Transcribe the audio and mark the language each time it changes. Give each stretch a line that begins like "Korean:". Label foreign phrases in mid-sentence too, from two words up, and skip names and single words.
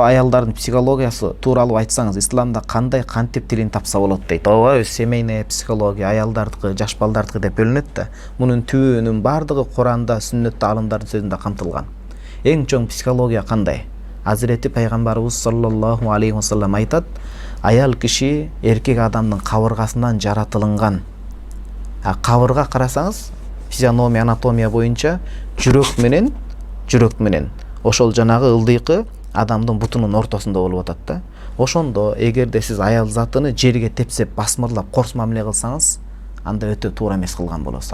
Kyrgyz: Аялдардын психологиясы тууралуу айтсаңыз, исламда кандай кантип тилин тапса болот дейт. Ооба,
Russian: семейная психология,
Kyrgyz: аялдардыкы, жаш балдардыкы деп бөлүнөт да. Мунун түбүнүн бардыгы Куранда, сүннөттө алымдардын сөзүндө камтылган. Эң чоң психология кандай? Азирети пайгамбарыбыз
Arabic: صلى الله عليه وسلم
Kyrgyz: айтат: аял киши эркек адамдын кабыргасынан жаратылынган. Кабырга карасаңыз, физиономия, анатомия боюнча жүрөк менен ошол жанагы ылдыйкы адамдын бутунун ортосунда болуп атат да. Ошондо эгерде сиз аял затыны жерге тепсеп, басмырлап, корс мамиле кылсаңыз, анда өтө туура эмес кылган болосуз.